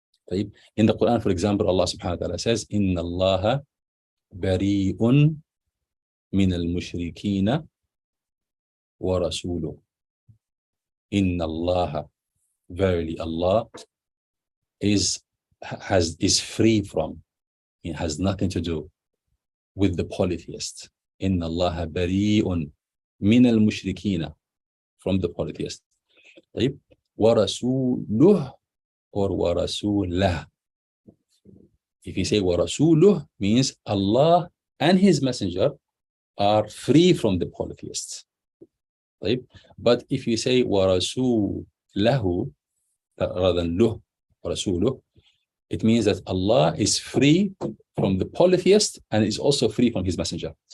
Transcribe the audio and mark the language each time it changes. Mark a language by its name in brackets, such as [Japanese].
[English] طيب, in the Quran, for example, Allah subhanahu wa ta'ala says, [Arabic] إِنَّ اللَّهَ بَرِيءٌ مِنَ الْمُشْرِكِينَ وَرَسُولُهُ. إِنَّ اللَّهَ, [English] verily Allah is free from, it has nothing to do with the polytheists. [Arabic] إِنَّ اللَّهَ بَرِيءٌ مِنَ الْمُشْرِكِينَ, [English] from the polytheists. [Arabic] طيب, وَرَسُولُهُ or وَرَسُولَهُ. [English] If you say وَرَسُولُهُ, means Allah and His Messenger are free from the polytheists. طيب, but if you say وَرَسُولَهُ rather than luh, وَرَسُولُهُ, it means that Allah is free from the polytheist and is also free from His Messenger.